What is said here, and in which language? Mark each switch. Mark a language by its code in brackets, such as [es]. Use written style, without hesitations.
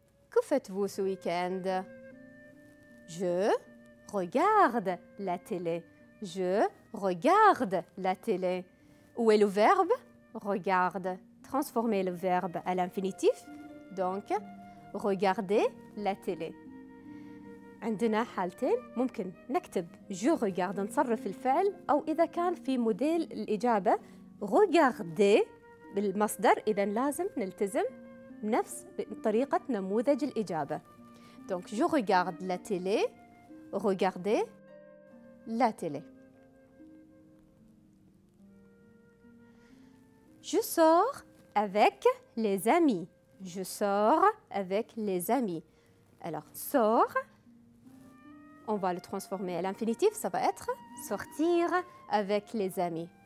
[fr] Que faites-vous ce week-end? Je regarde la télé. Je regarde la télé. Où est le verbe? Regarde. Transformer le verbe à l'infinitif. Donc, regarder la télé. [ar] عندنا حالتين ممكن نكتب جو regarde نصرف الفعل أو إذا كان في موديل الإجابة regarder بالمصدر إذا لازم نلتزم بنفس طريقة نموذج الإجابة. [fr] Donc je regarde la télé, regardez la télé. Je sors avec les amis. Je sors avec les amis. Alors sors, on va le transformer à l'infinitif, ça va être sortir avec les amis.